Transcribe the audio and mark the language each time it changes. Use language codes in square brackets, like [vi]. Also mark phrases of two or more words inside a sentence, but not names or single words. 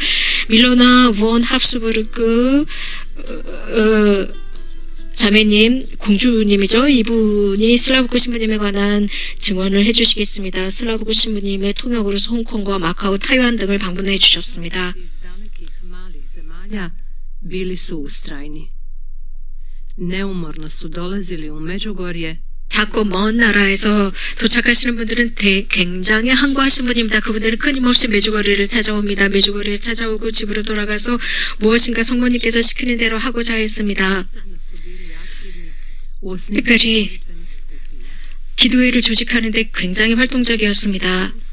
[ko] 밀로나 본 합스부르크 자매님, 공주님이죠. 이분이 슬라브코 신부님에 관한 증언을 해주시겠습니다. 슬라브코 신부님의 통역으로서 홍콩과 마카오, 타이완 등을 방문해 주셨습니다. [hr] bili su ustrajni. Neumorno su dolazili u Međugorje. [ko] 작고 먼 나라에서 도착하시는 분들은 굉장히 항거하신 분입니다. 그분들은 끊임없이 메주거리를 찾아옵니다. 메주거리를 찾아오고 집으로 돌아가서 무엇인가 성모님께서 시키는 대로 하고자 했습니다. 특별히 기도회를 조직하는 데 굉장히 활동적이었습니다.